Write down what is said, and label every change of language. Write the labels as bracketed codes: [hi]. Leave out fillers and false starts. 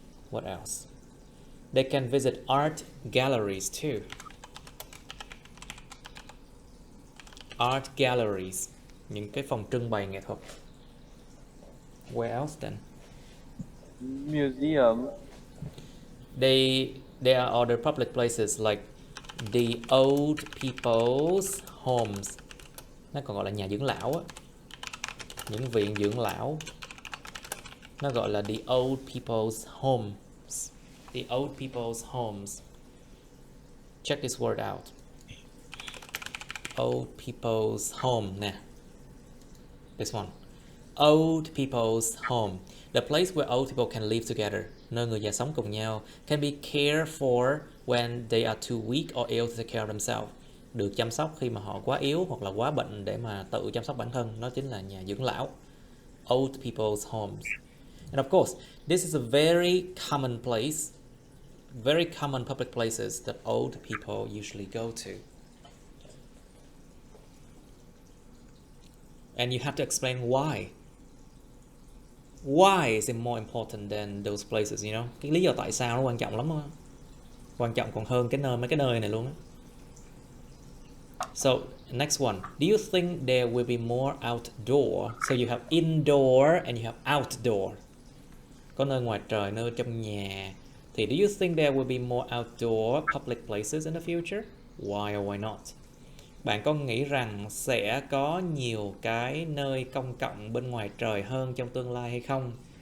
[en] What else? They can visit art galleries too. [vi] Art galleries, những cái phòng trưng bày nghệ thuật. [en] Where else then? Museum. There are other public places like the old people's homes. [vi] Nó còn gọi là nhà dưỡng lão á. Những viện dưỡng lão. Nó gọi là the old people's homes. [en] The old people's homes. Check this word out. Old people's home nè. This one. Old people's home. The place where old people can live together. [vi] Nơi người già sống cùng nhau. [en] Can be cared for when they are too weak or ill to take care of themselves. [vi] Được chăm sóc khi mà họ quá yếu hoặc là quá bệnh để mà tự chăm sóc bản thân. Nó chính là nhà dưỡng lão. [en] Old people's homes. And of course, this is a very common place. Very common public places that old people usually go to. And you have to explain why. Why is it more important than those places, you know? [vi] Cái lý do tại sao nó quan trọng lắm đó. Quan trọng còn hơn mấy cái nơi này luôn á. [en] So, next one. Do you think there will be more outdoor? So you have indoor and you have outdoor. [vi] Có nơi ngoài trời, nơi trong nhà. Thì [en] do you think there will be more outdoor public places in the future? Why or why not? [vi] Bạn có nghĩ rằng sẽ có nhiều cái nơi công cộng bên ngoài trời hơn trong tương lai hay không?